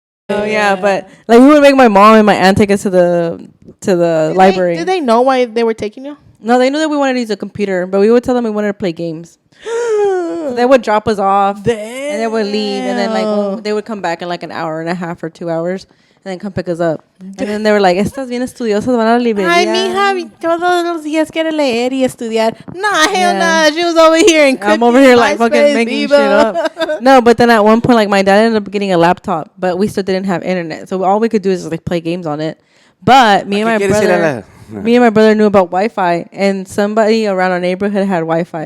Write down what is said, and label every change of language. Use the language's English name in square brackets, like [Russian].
[English] Oh yeah, but like we would make my mom and my aunt take us to the library. Did they know why they were taking you? No, they knew that we wanted to use a computer, but we would tell them we wanted to play games. So they would drop us off, and they would leave, and then like they would come back in like an hour and a half or 2 hours, and then come pick us up. And then they were like, [Spanish] "Estas bien estudiosas van a la librería." Ay, mija, todos los días quiere leer y estudiar. [English] Nah, hell Yeah. nah. She was over here in I'm over here like fucking making shit up. No, but then at one point, like my dad ended up getting a laptop, but we still didn't have internet, so all we could do is like play games on it. But me and my brother, me and my brother knew about Wi-Fi, and somebody around our neighborhood had Wi-Fi.